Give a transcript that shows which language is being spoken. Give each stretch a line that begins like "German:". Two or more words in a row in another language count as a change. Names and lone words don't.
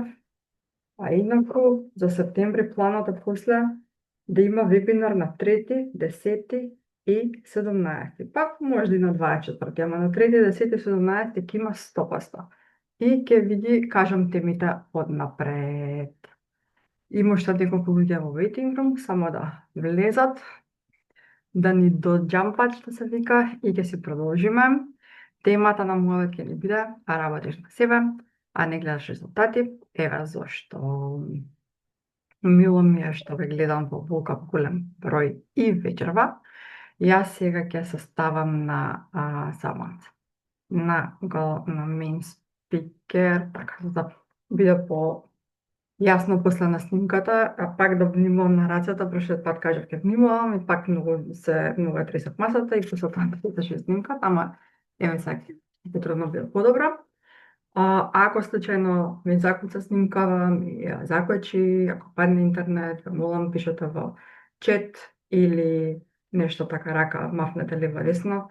Macedonian: А инаку, за септември планот е после да има вебинар на 3, 10 и 17. Пак може и на 24, ама на 3, 10 и 17 ќе има 100%. И ќе види, кажам темите однапред. Има уште неколку луѓе во
English: waiting room,
Macedonian: само да влезат, да ни доџампат, што се вика, и ќе си продолжиме. Темата на мојот ќе ни биде, работиш на себе, а не гледаш резултати. Еве зошто. Мило ми е што ве гледам во волка голем број и вечерва. Јас сега ќе се ставам на на
English: main speaker,
Macedonian: така да биде по јасно после на снимката, а пак да внимавам на рацете, прошлиот пат кажав ќе внимавам и пак многу тресав масата и после тоа се снимката, ама еве сега ќе потрудно биде подобро. Ако случајно ми закуца снимкава, ми ја закочи, ако падне интернет, ве молам пишете во чет или нешто така рака мафнете лево десно.